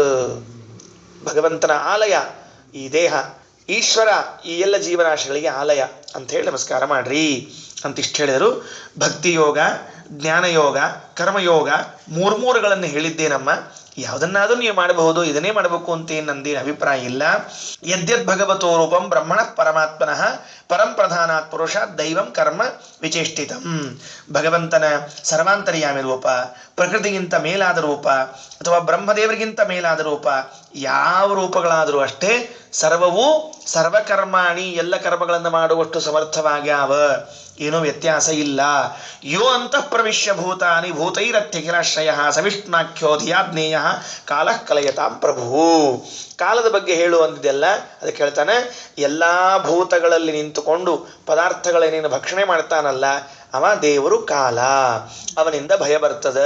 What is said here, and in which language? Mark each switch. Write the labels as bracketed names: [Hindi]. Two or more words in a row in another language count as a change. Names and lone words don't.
[Kannada] ಭಗವಂತನ ಆಲಯ ಈ ದೇಹ, ಈಶ್ವರ ಈ ಎಲ್ಲ ಜೀವರಾಶಿಗಳಿಗೆ ಆಲಯ ಅಂತ ಹೇಳಿ ನಮಸ್ಕಾರ ಮಾಡ್ರಿ ಅಂತಿಷ್ಟು ಹೇಳಿದರು. ಭಕ್ತಿಯೋಗ, ಜ್ಞಾನಯೋಗ, ಕರ್ಮಯೋಗ ಮೂರುಗಳನ್ನು ಹೇಳಿದ್ದೇನಮ್ಮ. ಯಾವುದನ್ನಾದ್ರೂ ನೀವು ಮಾಡಬಹುದು, ಇದನ್ನೇ ಮಾಡಬೇಕು ಅಂತ ಏನು ನಂದೇನು ಅಭಿಪ್ರಾಯ ಇಲ್ಲ. [Sanskrit] ಯದ್ಯದ್ ಭಗವತೋ ರೂಪಂ ಬ್ರಹ್ಮಣ ಪರಮಾತ್ಮನಃ ಪರಂ ಪ್ರಧಾನಾತ್ ಪುರುಷಾತ್ ದೈವಂ ಕರ್ಮ ವಿಚೇಷ್ಟಿತಂ. [Kannada] ಭಗವಂತನ ಸರ್ವಾಂತರ್ಯಾಮಿ ರೂಪ, ಪ್ರಕೃತಿಗಿಂತ ಮೇಲಾದ ರೂಪ, ಅಥವಾ ಬ್ರಹ್ಮದೇವರಿಗಿಂತ ಮೇಲಾದ ರೂಪ, ಯಾವ ರೂಪಗಳಾದರೂ ಅಷ್ಟೇ ಸರ್ವವೂ ಸರ್ವಕರ್ಮಾಣಿ ಎಲ್ಲ ಕರ್ಮಗಳನ್ನು ಮಾಡುವಷ್ಟು ಸಮರ್ಥವಾಗ್ಯಾವ, ಏನೂ ವ್ಯತ್ಯಾಸ ಇಲ್ಲ. [Sanskrit] ಯೋ ಅಂತಃ ಪ್ರವಿಶ್ಯ ಭೂತಾನಿ ಭೂತೈರತ್ಯಖಿಲಾಶ್ರಯ ಸವಿಷ್ಣಾಖ್ಯೋ ಧಿಯಾಜ್ಞೇಯ ಕಾಲಃ ಕಲಯತಾಂ ಪ್ರಭು. [Kannada] ಕಾಲದ ಬಗ್ಗೆ ಹೇಳು ಅಂದಿದೆಲ್ಲ ಅದಕ್ಕೆ ಹೇಳ್ತಾನೆ, ಎಲ್ಲ ಭೂತಗಳಲ್ಲಿ ನಿಂತುಕೊಂಡು ಪದಾರ್ಥಗಳೇನೇನು ಭಕ್ಷಣೆ ಮಾಡ್ತಾನಲ್ಲ ಅವ ದೇವರು ಕಾಲ, ಅವನಿಂದ ಭಯ ಬರ್ತದ.